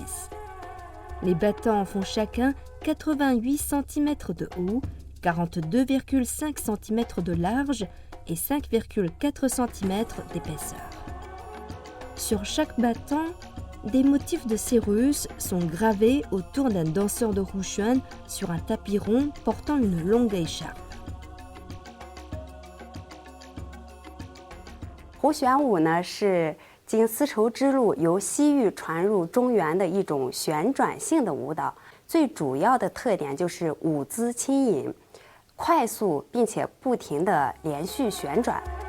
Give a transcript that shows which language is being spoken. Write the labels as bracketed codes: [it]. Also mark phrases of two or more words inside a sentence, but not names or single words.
[fr] Les battants font chacun 88 cm de haut, 42,5 cm de large et 5,4 cm d'épaisseur. Sur chaque battant, des motifs de Cyrus sont gravés autour d'un danseur de Wuxuan sur un tapis rond portant une longue écharpe. [zh] 胡旋舞呢是经丝绸之路由西域传入中原的一种旋转性的舞蹈，最主要的特点就是舞姿轻盈，快速并且不停地连续旋转。